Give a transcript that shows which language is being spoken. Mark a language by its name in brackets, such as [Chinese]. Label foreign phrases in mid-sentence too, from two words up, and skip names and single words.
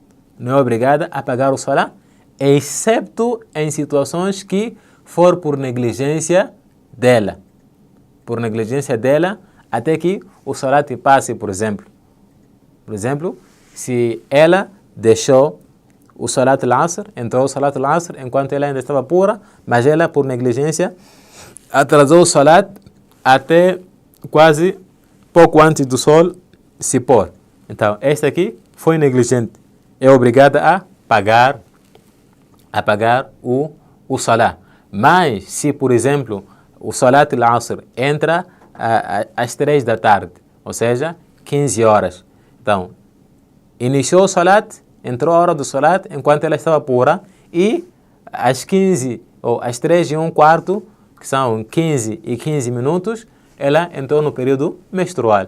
[Portuguese] Excepto em situações que for por negligência dela. Até que o Salah te passe, por exemplo. Se ela deixou o [Arabic] صلاة العصر, [Portuguese] entrou o [Arabic] صلاة العصر [Portuguese] enquanto ela ainda estava pura, mas ela, por negligência, atrasou o Salat até quase pouco antes do sol se pôr. Então, esta aqui foi negligente. É obrigada a pagar o Salat. Mas, se, por exemplo, o [Arabic] صلاة العصر [Portuguese] entra às 3 da tarde, ou seja, 15 horas. Então, iniciou o Salat, entrou a hora do Salat enquanto ela estava pura e às 15 ou às 3:15, que são 15 e 15 minutos, ela entrou no período menstrual.